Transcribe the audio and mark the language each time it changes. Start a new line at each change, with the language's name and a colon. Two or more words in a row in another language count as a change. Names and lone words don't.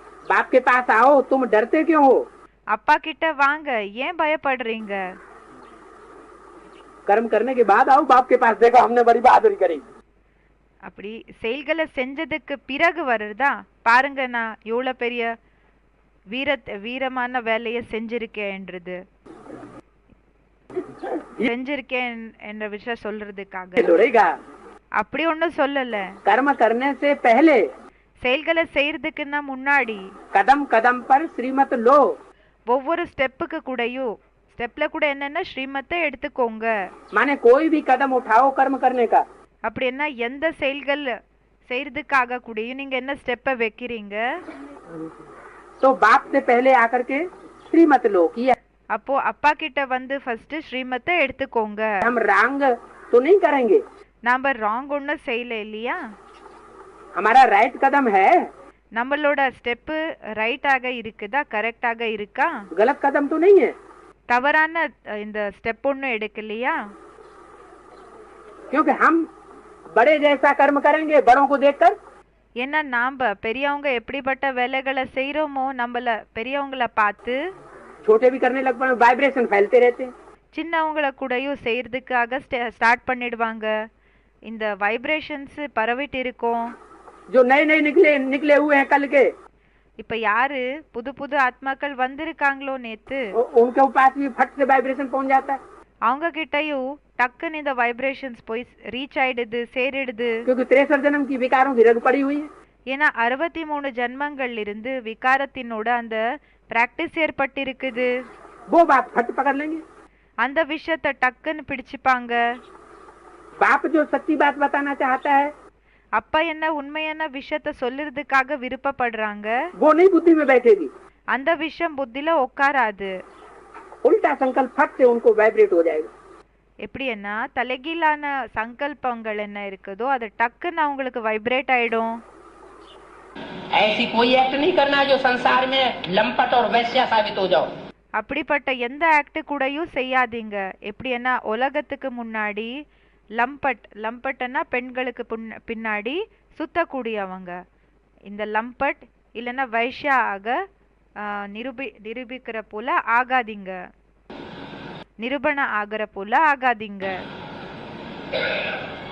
Hindi: बाप के पास आओ, तुम डरते क्यों हो?
Tamil: அப்பா கிட்ட வாங்க, ஏன் பயப்படுறீங்க?
Hindi: कर्म करने के बाद आओ बाप के पास, देखो हमने बड़ी बहादुरी करी.
Tamil: அப்படி செயல்களை செஞ்சதுக்கு பிறகு வருதா, பாருங்க நான் எவ்வளவு பெரிய வீரமான வேலையை செஞ்சிருக்கேன்றது, செஞ்சிருக்கேன் என்ற விஷயம் சொல்றதுக்காக. அப்படி ஒண்ணும் சொல்லல.
Hindi: कर्म करने से पहले,
Tamil: செயல்களை செய்யறதுக்குன்னா முன்னாடி,
Hindi: कदम कदम पर श्रीमत लो.
Tamil: ஒவ்வொரு ஸ்டெப்ல கூட என்னன்னா ஸ்ரீமத்தை எடுத்துக்கோங்க.
Hindi: माने कोई भी कदम उठाओ कर्म करने का.
Tamil: அப்படின்னா எந்த செயல்கள் செய்யறதுக்காக கூடயும் நீங்க என்ன ஸ்டெப்பை வைக்கிறீங்க?
Hindi: तो बाप से पहले आकर के श्रीमत लो किया.
Tamil: அப்போ அப்பா கிட்ட வந்து ஃபர்ஸ்ட் ஸ்ரீமத்தை எடுத்துக்கோங்க.
Hindi: हम रॉन्ग तो नहीं करेंगे.
Tamil: நாம ராங் ஒன்னும் செய்யல இல்லையா?
Hindi: हमारा राइट कदम है.
Tamil: நம்மளோட ஸ்டெப் ரைட்டாக இருக்குதா, கரெக்டாக இருக்கா?
Hindi: गलत कदम तो नहीं है.
Tamil: தவறான இந்த ஸ்டெப் ஒன்னும் எடுக்கலையா?
Hindi: क्योंकि हम बड़े जैसा कर्म करेंगे बड़ों को देखकर.
Tamil: ஏன்னா நாம பெரியவங்க எப்படிப்பட்ட வேலைகளை செய்யறோமோ நம்மள பெரியவங்கள பார்த்து
Hindi: छोटे भी करने लग पड़े, वाइब्रेशन फैलते रहते हैं.
Tamil: சின்னவங்கள கூடயும் செய்யறதுக்காக ஸ்டார்ட் பண்ணிடுவாங்க. இந்த வைப்ரேஷன்ஸ் பரவிட்டு இருக்கும்.
Hindi: जो नए नए निकले हुए हैं कल के,
Tamil: இப்ப யாரு புது ஆத்மாக்கள் வந்திருக்காங்களோ நேத்து,
Hindi: उनके पास भी फट से वाइब्रेशन पहुंच जाता है.
Tamil: அவங்க கிட்டயும் டக்குன்னு இந்த வைப்ரேஷன்ஸ் போய் ரீச் ஆயிடுது, சேரிடுது.
Hindi: क्योंकि 63 जन्म की विकारों की रग पड़ी हुई है.
Tamil: ஏன்னா 63 ஜன்மங்கள்ல இருந்து விகாரத்தினோட அந்த பிராக்டிஸ் ஏற்பட்டிருக்குது.
Hindi: वो बात फट पकड़ लेंगे.
Tamil: அந்த விஷயத்தை டக்குன்னு பிடிச்சுப்பாங்க.
Hindi: बाप जो सच्ची बात बताना चाहता है,
Tamil: அப்பா என்ன உண்மையான விஷயத்தை சொல்லுறதுக்காக விருப்பப்படுறாங்க,
Hindi: वो नहीं बुद्धि में बैठेगी.
Tamil: அந்த விஷயம் புத்தில உட்காராது.
Hindi: उल्टा संकल्प फट से उनको वाइब्रेट हो जाएगा.
Tamil: எப்படின்னா தலைகீழான சங்கல்பங்கள் என்ன இருக்குதோ அது டக்குன்னு அவங்களுக்கு வைப்ரேட் ஆயிடும்.
Hindi: ऐसी कोई एक्ट नहीं करना जो संसार में लंपट और वैश्या साबित हो जाओ.
Tamil: அப்படிப்பட்ட எந்த ஆக்ட் கூடயும் செய்யாதீங்க. எப்படின்னா உலகத்துக்கு முன்னாடி லம்பட்னா பெண்களுக்கு பின்னாடி சுத்தக்கூடியவங்க. இந்த லம்பட் இல்லைன்னா வைஷ்யா ஆக நிரூபிக்கிற போல ஆகாதீங்க, நிரூபண ஆகிற போல ஆகாதீங்க.